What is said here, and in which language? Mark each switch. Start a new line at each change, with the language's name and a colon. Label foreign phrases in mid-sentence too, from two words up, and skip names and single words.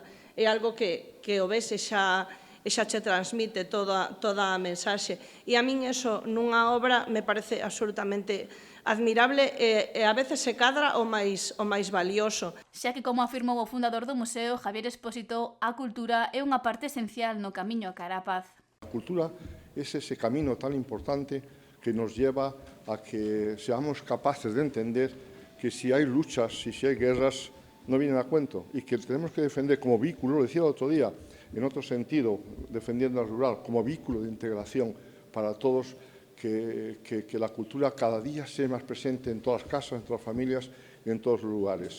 Galician: É algo que o ves e xa che transmite toda a mensaxe. E a min eso nunha obra me parece absolutamente admirable e a veces se cadra o máis valioso. Xa que, como afirmou o fundador do museo, Javier Expósito, a cultura é unha parte esencial no camiño cara á paz.
Spanish: La cultura es ese camino tan importante que nos lleva a que seamos capaces de entender que si hay luchas y si hay guerras no vienen a cuento y que tenemos que defender como vehículo, lo decía el otro día, en otro sentido, defendiendo al rural, como vehículo de integración para todos, que la cultura cada día sea más presente en todas las casas, en todas las familias y en todos los lugares.